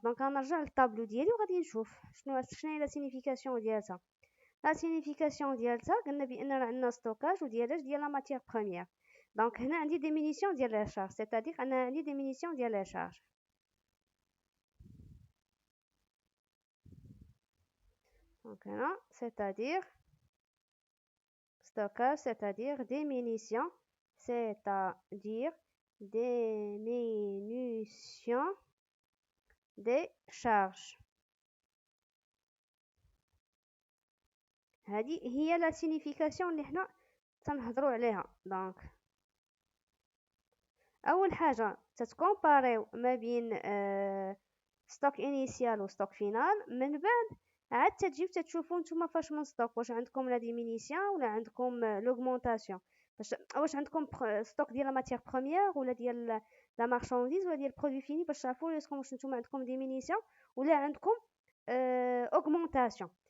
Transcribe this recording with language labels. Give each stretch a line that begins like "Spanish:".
Arabic: دونك غنرجع للطابلو ديالي وغادي نشوف شنو هي لا سينيفيكاسيون ديالها. لا سينيفيكاسيون ديالها قلنا بان راه عندنا ستوكاج وديالاش ديال لا ماتيير بروميير. دونك هنا عندي ديمينيسيون ديال لا شارج، سيتادير انا عندي ديمينيسيون ديال لا شارج. دونك هنا
French: c'est-à-dire stockage, c'est-à-dire diminution des charges.
Arabic: هذه هي لا سينيفيكاسيون اللي حنا تنهضروا عليها. دونك اول حاجه تتكومباريو ما بين ستوك انيسيال وستوك فينال، من بعد عاد تجيو تشوفوا نتوما فاش من ستوك واش عندكم لا ديمينيسيون ولا عندكم لوغمونطاسيون، واش عندكم ستوك ديال لا ماتيير بروميير ولا ديال لا مارشانديز ولا ديال برودوي فيني، باش تعرفوا واش نتوما عندكم ديمينيسيون ولا عندكم اوغمونطاسيون.